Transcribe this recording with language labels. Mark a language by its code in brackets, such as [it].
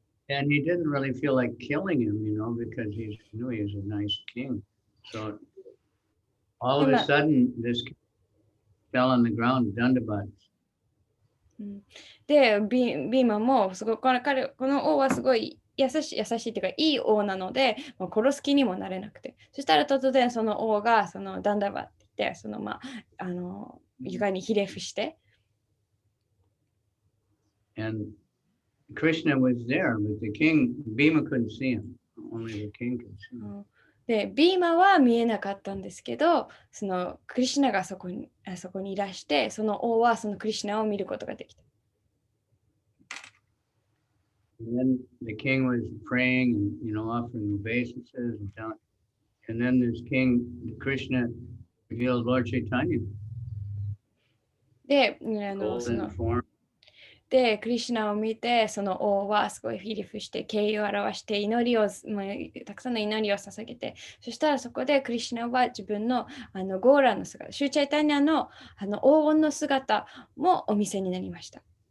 [en] And he didn't really feel like killing him, because he knew he was a nice king. So all of a sudden, this king fell on the ground, Dandabats. [ja] で、ビーマもすごいこの王はすごい優しいというかいい王なので、殺す気にもなれなくて、そしたら突然その王がそのダンダバって言って床にひれ伏して。 [en] And Krishna was there, but the king, Bhima couldn't see him. Only the king could see him. [ja] で、ビーマは見えなかったんですけど、そのクリシュナがそこにいらして、その王はそのクリシュナを見ることができた。 [en] And then the king was praying and offering obeisances and then this king Krishna revealed Lord Chaitanya. [ja] で、 [en] golden form. [ja] で、クリシュナを見て、その王はすごいフィリフして敬意を表してたくさんの祈りを捧げて、そしたらそこでクリシュナは自分のゴーラの姿、シューチャイタニアの黄金の姿もお見せになりました。